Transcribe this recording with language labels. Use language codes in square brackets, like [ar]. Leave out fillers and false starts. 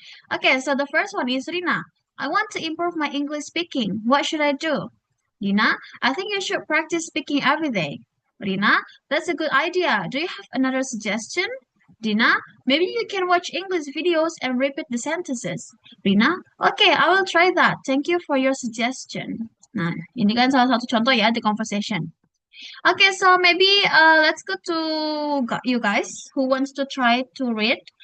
[en] Okay, so the first one is Rina. I want to improve my English speaking. What should I do? Dina, I think you should practice speaking every day. Rina, that's a good idea. Do you have another suggestion? Dina, maybe you can watch English videos and repeat the sentences. Rina, okay, I will try that. Thank you for your suggestion. [id] Nah, ini kan salah satu contoh ya di conversation. [en] Okay, so maybe let's go to you guys who wants to try to read.